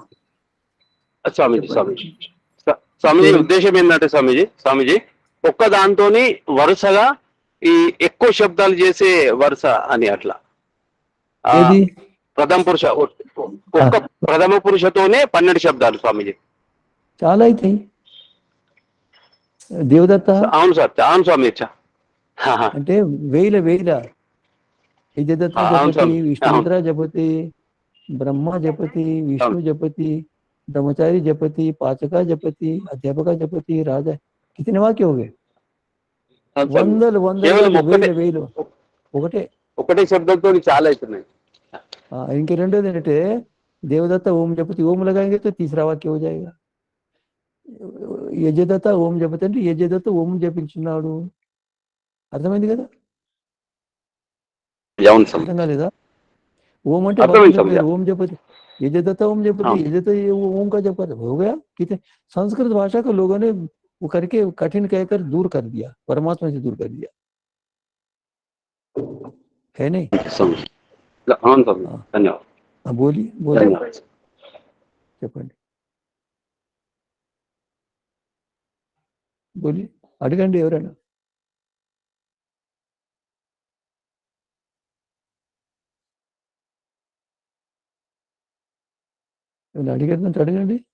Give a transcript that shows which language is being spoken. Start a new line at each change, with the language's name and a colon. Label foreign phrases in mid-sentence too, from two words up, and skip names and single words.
Telugu: స్వామిజీ స్వామిజీ స్వామిజీ ఉద్దేశం ఏంటంటే స్వామిజీ ఒక్క దాంతోని వరుసగా ఈ ఎక్కువ శబ్దాలు చేసే వరుస అని అట్లా ప్రథమ పురుష ఒక్క ప్రథమ పురుషతోనే 12 శబ్దాలు స్వామిజీ. చాలా అవుతాయి. దేవదత్త అవును సార్, అవును స్వామి. అంటే వేల
Sanskrit: యజదత్త జపతి, విష్ణుమిత్ర జపతి, ब्रह्म जपति, विष्णु जपति, ब्रह्मचारी जपति, पाचका जपति, अध्यापका जपति,
Hindi: राजा, कितने वाक्य हो गए?
Telugu: వందలు వేలు ఒకటే శబ్దంతో చాలా అవుతున్నాయి. ఇంక రెండోది ఏంటంటే
Sanskrit: देवदत्त ओम जपति,
Hindi: ओम लगाएंगे तो तीसरा वाक्य हो जाएगा.
Sanskrit: యజదత్త ఓం జపతి
Telugu: అంటే యజదత్త ఓం జపించున్నాడు, అర్థమైంది కదా? అర్థం కాలేదా?
Hindi: ओम అంటే
Sanskrit: ओम जपति, यजदत्त ओम जपति,
Hindi: यजदत्त ओम का जप कर हो गया. कितने संस्कृत भाषा को लोगों ने वो करके कठिन कहकर दूर कर दिया, परमात्मा से दूर कर दिया है नहीं? धन्यवाद.
Telugu: बोलिए చెప్పండి, बोलिए, అడగండి ఎవరైనా. అడిగేదంటే అడగండి.